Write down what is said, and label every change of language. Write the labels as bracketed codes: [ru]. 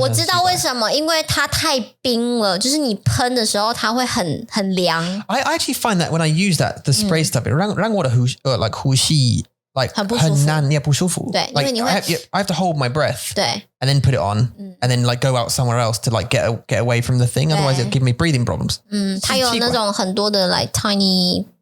[zh] 我知道为什么，因为它太冰了，就是你喷的时候它会很凉。 [en] I actually find that when I use that, the spray stuff, it [zh] 让我的 [en] like [zh] 呼吸 [en] like [zh] 很不舒服。很难，不舒服。对， [en] Like [zh] 因为你会 [en] I have to hold my breath. [zh] 对 [en] And then put it on, and then like go out somewhere else to like get away from the thing. Otherwise, it'll give me breathing problems. [zh] 它有那种很多的 [en] like tiny